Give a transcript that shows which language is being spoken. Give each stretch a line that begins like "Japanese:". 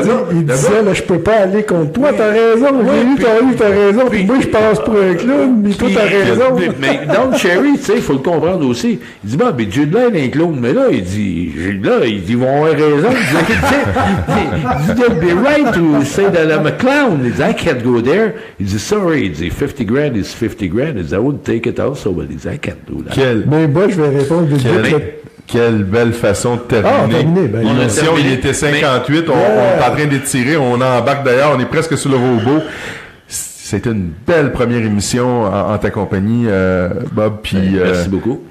French: Il disait, là, je peux pas aller contre toi, t'as raison. J'ai lu ton livre, t'as raison. Puis moi, je passe pour un clown, mais toi, t'as raison. Mais Don Cherry, tu sais, il faut le comprendre aussi. Il dit, bah, mais Jude Laine est un clown. Mais là, il dit, ils vont avoir raison. Il dit,
English: they'll be right to say that I'm a clown.
French: Il dit,
English: I can't go there. Il dit, sorry. Il dit, 50 grand is 50 grand.
French: Il dit,
English: I would take it also, but
French: il dit,
English: I can't do that.
French: Mais moi, je vais répondre de Quelle belle façon de terminer. L'émission, il était 58, on est en train d'étirer, on embarque d'ailleurs, on est presque sur le robot. C'était une belle première émission en ta compagnie, Bob. Puis, merci beaucoup.